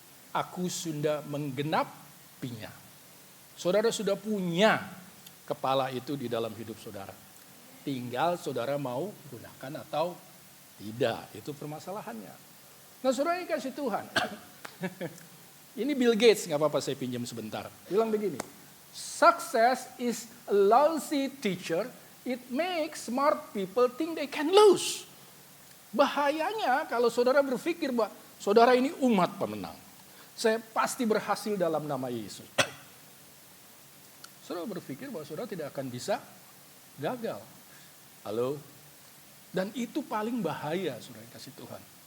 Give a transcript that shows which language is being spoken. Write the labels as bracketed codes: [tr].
[id] Aku sudah menggenapinya. Saudara sudah punya kepala itu di dalam hidup saudara. Tinggal saudara mau gunakan atau tidak. Itu permasalahannya. Nah saudara ini kasih Tuhan. Ini Bill Gates, gak apa-apa saya pinjam sebentar. Bilang begini, [en] success is a lousy teacher. It makes smart people think they can lose. [id] Bahayanya kalau saudara berpikir bahwa saudara ini umat pemenang. Saya pasti berhasil dalam nama Yesus. Saudara berpikir bahwa saudara tidak akan bisa gagal. Halo? Dan itu paling bahaya, saudara kasih Tuhan.